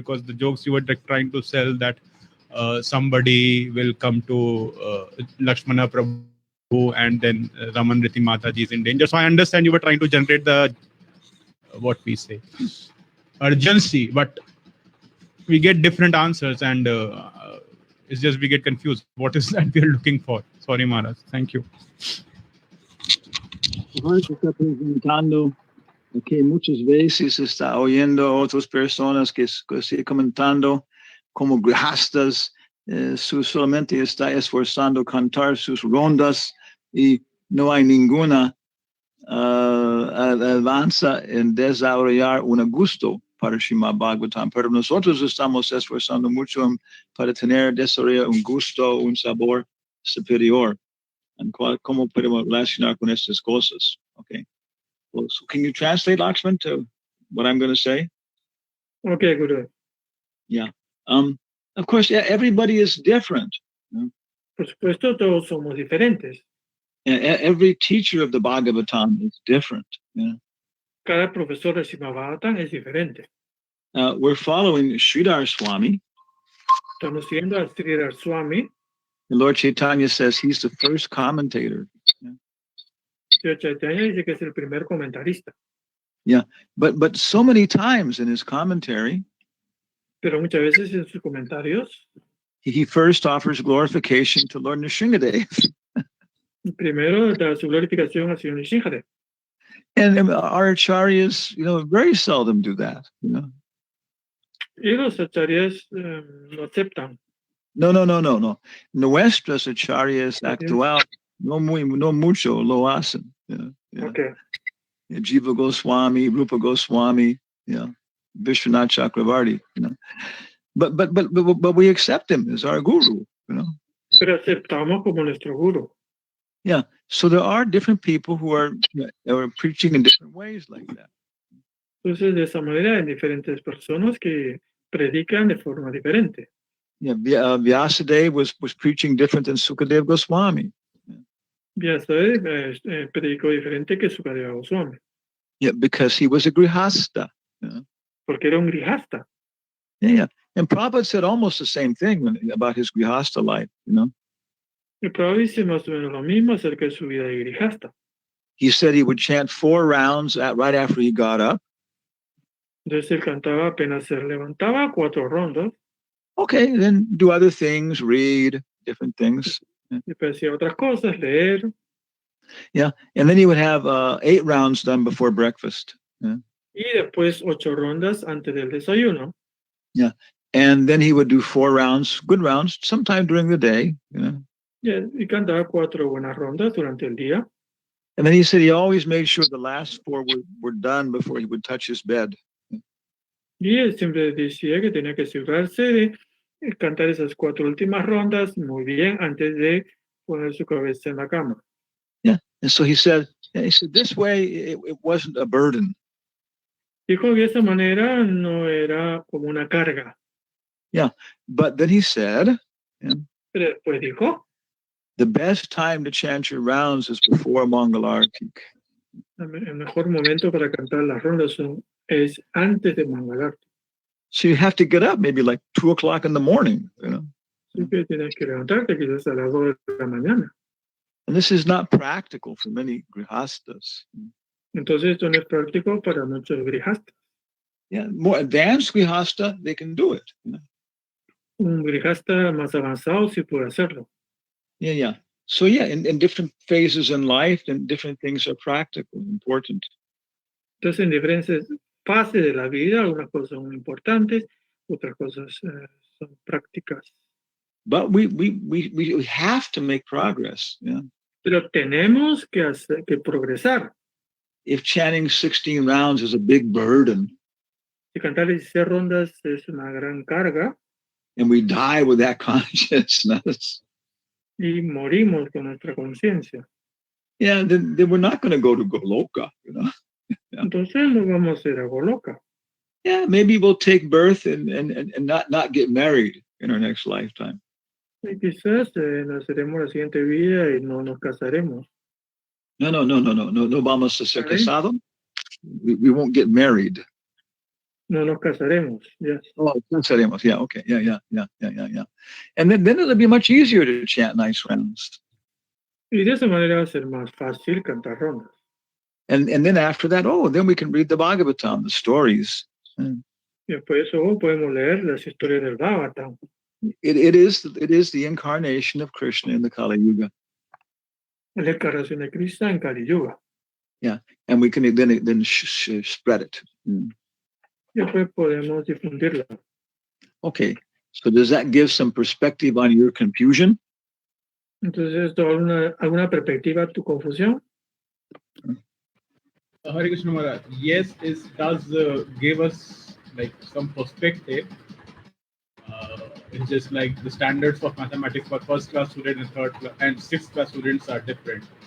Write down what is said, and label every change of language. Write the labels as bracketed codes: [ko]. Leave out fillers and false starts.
[en] Because the jokes you were trying to sell, that somebody will come to Lakshmana Prabhu, and then Raman Riti Mataji is in danger. So I understand you were trying to generate the what we say urgency, but we get different answers, and it's just we get confused. What is that we are looking for? Sorry, Maharaj. Thank you. [es] Harsh está presentando que muchas veces está oyendo a otras personas que sigue comentando como grihastas, solamente está esforzando cantar sus rondas y no hay ninguna avanza en desarrollar un gusto para Srimad Bhagavatam, pero nosotros estamos esforzando mucho para tener, desarrollar un gusto, un sabor superior. And cómo podemos relacionar con estas cosas? [en] Okay. Well, so can you translate, Lakshman, to what I'm going to say? Okay, Guru. Yeah. Of course, yeah, everybody is different. [es] Por supuesto, todos somos diferentes. [en] Every teacher of the Bhagavatam is different. [es] Cada profesor de Srimad Bhagavatam es diferente. [en] We're following Sridhar Swami. [es] Estamos siguiendo al Sridhar Swami. [en] And Lord Chaitanya says he's the first commentator. [es] Señor Chaitanya dice que es el primer comentarista. [en] Yeah, but so many times in his commentary, [es] pero muchas veces en sus comentarios, [en] he first offers glorification to Lord Nrsingadev. [es] Primero da su glorificación al Señor Nrsingadev. [en] And our acharyas, very seldom do that. [es] Y los acharyas lo aceptan. No. Nuestras acharyas actual no mucho lo hacen. [en] Okay. Jiva Goswami, Rupa Goswami, Vishwanath Chakravarti, But we accept him as our guru, [es] Pero aceptamos como nuestro guru. [en] Yeah. So there are different people who are preaching in different ways like that. [es] Entonces, de esa manera, hay diferentes personas que predican de forma diferente. [en] Yeah, Vyasadeva was preaching different than Sukadev Goswami. [es] Vyasadeva predicó diferente que Sukadeva Goswami. [en] Yeah, because he was a grihasta. [es] Porque era un grihasta. [en] Yeah. And Prabhupada said almost the same thing about his grihasta life, [es] Y Prabhupada dice más o menos lo mismo acerca de su vida de grihasta. [en] He said he would chant 4 rounds right after he got up. [es] Entonces él cantaba apenas se levantaba 4 rondas. [en] Okay, then do other things, read different things. [es] Y después hacía otras cosas, leer. [en] Yeah, and then he would have 8 rounds done before breakfast. [es] Y después 8 rondas antes del desayuno. [en] Yeah, and then he would do 4 rounds, good rounds, sometime during the day. [es] Y cantaba 4 buenas rondas durante el día. [en] And then he said he always made sure the last 4 were done before he would touch his bed. [es] Y él siempre decía que tenía que asegurarse de cantar esas 4 últimas rondas muy bien antes de poner su cabeza en la cama. [en] Yeah. And so he said, this way it wasn't a burden. [es] Dijo que de esa manera no era como una carga. [en] But then he said, [es] Pero después dijo, [en] the best time to chant your rounds is before Mangalarti. [es] el mejor momento para cantar las rondas es antes de Mangalarti. [en] So you have to get up maybe like 2 o'clock in the morning, [es] Así que tienes que levantarte quizás a las 2 de la mañana. [en] And this is not practical for many grihastas. [es] Entonces esto no es práctico para muchos grihastas. [en] Yeah, more advanced grihasta, they can do it. [es] Un grihasta más avanzado sí puede hacerlo. [en] Yeah. So in different phases in life, and different things are practical, important. Entonces en diferentes fases de la vida, algunas cosas son importantes, otras cosas son prácticas. But we have to make progress. Yeah. [es] Pero tenemos que progresar. [en] If chanting 16 rounds is a big burden, [es] Si cantar 16 rondas es una gran carga [en] and we die with that consciousness, [es] y morimos con nuestra conciencia, [en] then we're not going to go to Goloka, [es] entonces no vamos a ir a Goloka. [en] Yeah, maybe we'll take birth and not get married in our next lifetime. [es] Y quizás naceremos la siguiente vida y no nos casaremos. No vamos a ser casado. [en] We won't get married. [es] No nos casaremos. Yes. [en] Oh, casaremos. Yeah, okay. Yeah. And then it'll be much easier to chant nice rounds. [es] Y de esa manera va a ser más fácil cantar rondas. [en] And then after that, then we can read the Bhagavatam, the stories. [es] Y después de eso podemos leer las historias del Bhagavatam. [en] It is the incarnation of Krishna in the Kali Yuga. [es] La encarnación de Krishna en Kali Yuga. [en] Yeah, and we can then spread it. [es] Y después podemos difundirla. [en] Okay, so does that give some perspective on your confusion? [es] Entonces, ¿esto alguna perspectiva a tu confusión? [en] Hare Krishna Maharaj, yes, it does give us like some perspective. It's just like the standards of mathematics for first class student and third class and sixth class students are different.